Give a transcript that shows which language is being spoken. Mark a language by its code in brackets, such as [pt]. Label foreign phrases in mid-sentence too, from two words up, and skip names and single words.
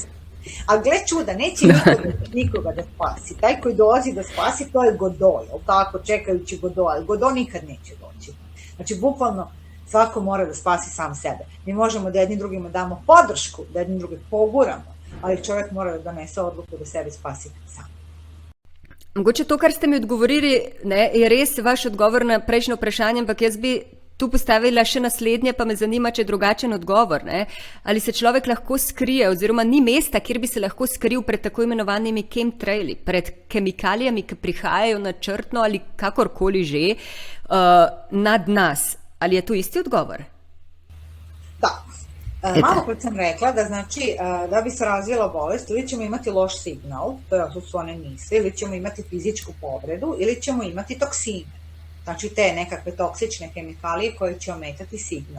[sr] A gle čuda, neće nikoga da spasi. Taj koji dolazi da spasi, to je Godo, jel tako, čekajući Godo, ali Godo nikad neće doći. Znači, bukvalno, svako mora da spasi sam sebe. Mi možemo da jednim drugima damo podršku, da jednim drugim poguramo, ali čovjek mora da donese odluku da sebe spasi sam. [sl] Mogoče to, kar ste mi odgovorili, je res vaš odgovor na prejšnje vprašanje, ampak jaz bi tu postavila še naslednje, pa me zanima, če je drugačen odgovor. Ali se človek lahko skrije, oziroma ni mesta, kjer bi se lahko skril pred tako imenovanimi chemtraili, pred kemikalijami, ki prihajajo načrtno ali kakorkoli že nad nas. Ali je to isti odgovor? [sr] Da. Malo kad sam rekla da znači da bi se razvijela bolest ili ćemo imati loš signal, to su one misli, ili ćemo imati fizičku povredu, ili ćemo imati toksine. Znači te nekakve toksične kemikalije koje će ometati signal.